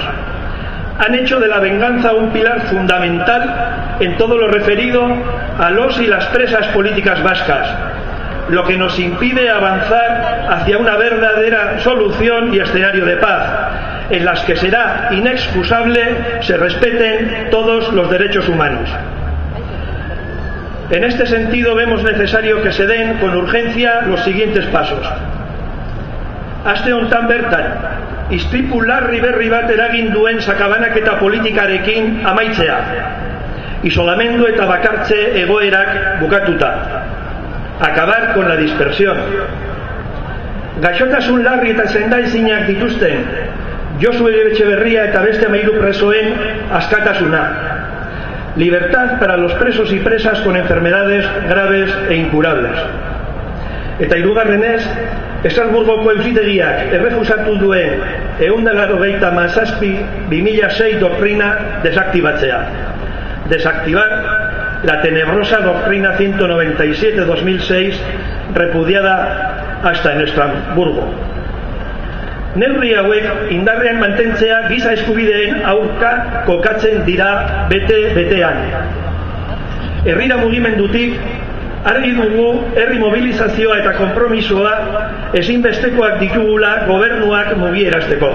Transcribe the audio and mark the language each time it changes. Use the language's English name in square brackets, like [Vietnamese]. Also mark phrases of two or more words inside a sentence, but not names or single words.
[Spanish] Han hecho de la venganza un pilar fundamental en todo lo referido a los y las presas políticas vascas, lo que nos impide avanzar hacia una verdadera solución y escenario de paz, en las que será inexcusable se respeten todos los derechos humanos. En este sentido vemos necesario que se den con urgencia los siguientes pasos. [Basque] Aste hontan bertan, istripu larri berri bat eragin duen sakabanaketa politikarekin amaitzea, isolamendu eta bakartze egoerak bukatuta. [Spanish] Acabar con la dispersión. [Basque] Gaixotasun larri eta sendaizinak dituzten Josu Etxeberria eta beste 13 presoen askatasuna. [Spanish] Libertad para los presos y presas con enfermedades graves e incurables. [Basque] Eta hirugarrenez, Estrasburgoko Auzitegiak errefusatu duen 197/2006 doktrina desaktibatzea. [Spanish] Desactivar la tenebrosa doctrina 197/2006 repudiada hasta en Estrasburgo. [Basque] Neurri hauek indarrean mantentzea giza eskubideen aurka kokatzen dira bete-betean. Herrira mugimendutik argi dugu herri mobilizazioa eta konpromisoa ezinbestekoak ditugula gobernuak mugierazteko.